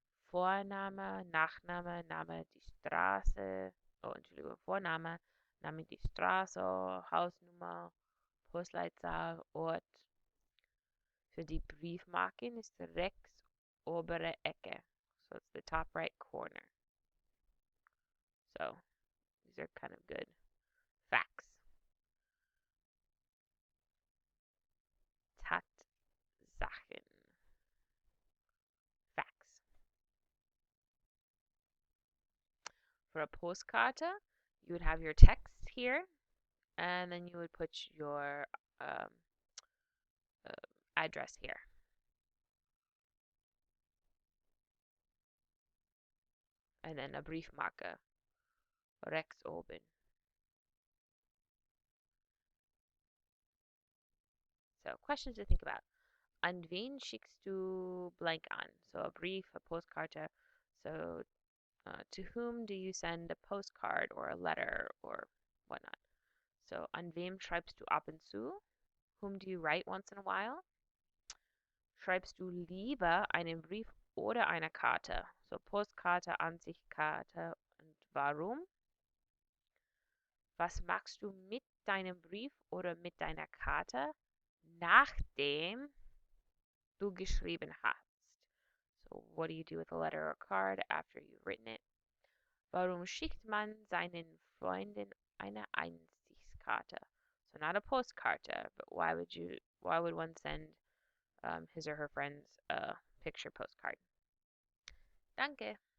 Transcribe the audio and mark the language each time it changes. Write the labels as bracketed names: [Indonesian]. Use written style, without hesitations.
[German] Vorname, Nachname, Name, die Straße, oh, Entschuldigung, Vorname, Name, die Straße, Hausnummer, Postleitzahl, Ort. Für die Briefmarken ist rechts obere Ecke. [English] So it's the top right corner. So these are kind of good facts. [German] Tatsachen. [English] Facts. For a postkarte, you would have your text here, and then you would put your um, address here. And then a Briefmarke, rechts oben. So questions to think about. [German] An wen schickst du blank an? [English] So a brief, a postkarte. So to whom do you send a postcard or a letter or whatnot? [German] So an wem schreibst du ab und zu? [English] Whom do you write once in a while? [German] Schreibst du lieber einen Brief oder eine Karte? So Postkarte, Ansichtskarte und warum? Was machst du mit deinem Brief oder mit deiner Karte, nachdem du geschrieben hast? [English] So what do you do with a letter or card after you've written it? [German] Warum schickt man seinen Freunden eine Einsichtskarte? [English] So not a postkarte, but why would one send his or her friends a picture postcard? Danke.